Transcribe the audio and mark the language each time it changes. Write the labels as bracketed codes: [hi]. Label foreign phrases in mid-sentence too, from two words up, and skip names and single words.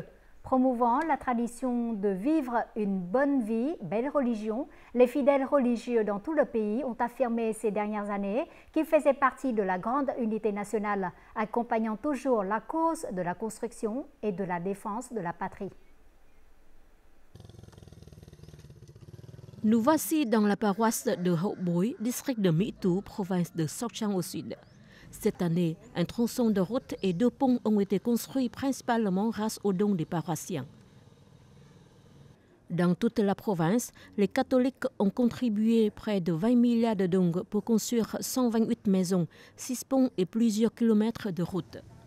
[fr] Promouvant la tradition de vivre une bonne vie, belle religion, les fidèles religieux dans tout le pays ont affirmé ces dernières années qu'ils faisaient partie de la grande unité nationale, accompagnant toujours la cause de la construction et de la défense de la patrie. Nous voici dans la paroisse de Hậu Bối, district de Mỹ Tú, province de Sóc Trăng au sud. Cette année, un tronçon de route et 2 ponts ont été construits principalement grâce aux dons des paroissiens. Dans toute la province, les catholiques ont contribué près de 20 milliards de dong pour construire 128 maisons, 6 ponts et plusieurs kilomètres de routes.